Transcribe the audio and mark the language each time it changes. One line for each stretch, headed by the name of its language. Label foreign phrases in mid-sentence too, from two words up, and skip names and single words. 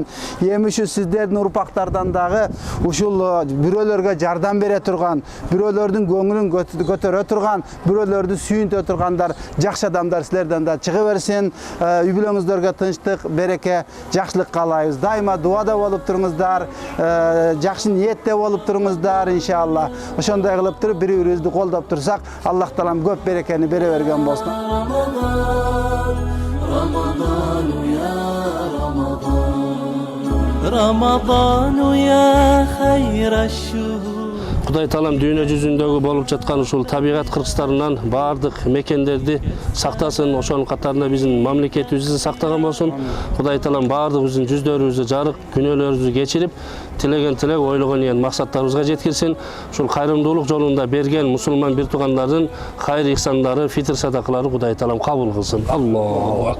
Kyrgyz: Эми ушу сиздердин урпактардан дагы ушул бирөөлөргө жардам бере турган, бирөөлөрдүн көңүлүн көтөрө турган, бирөөлөрдү сүйүнтө тургандар, жакшы адамдар силерден да чыга берсин. Үй бүлөңүздөргө тынчтык, береке, жакшылык каалайбыз. Дайыма дуада болуп туруңуздар, жакшы ниетте болуп туруңуздар иншалла. Ошондой кылып туруп бири-бирибизди колдоп турсак, Аллах Таалам көп берекени бере берген болсун.
Arabic: رمضان يا خير الشهور
Kyrgyz: Құдай Таалам дүйнө жүзүндөгү болуп жаткан ушул табигат кыргыздарынан бардык мекендерди сактасын, ошонун катарында биздин мамлекетибизди сактаган болсун. Құдай Таалам бардыгыбыздын жүздөрүбүздү жарык, күнөөлөрүбүздү кечирип, тилеген тилек, ойлогон ниет максаттарыбызга жеткирсин. Ушул кайрымдуулук жолунда берген мусулман бир туугандардын хайыр ихсандары, фитр садакалары Құдай Таалам кабыл кылсын.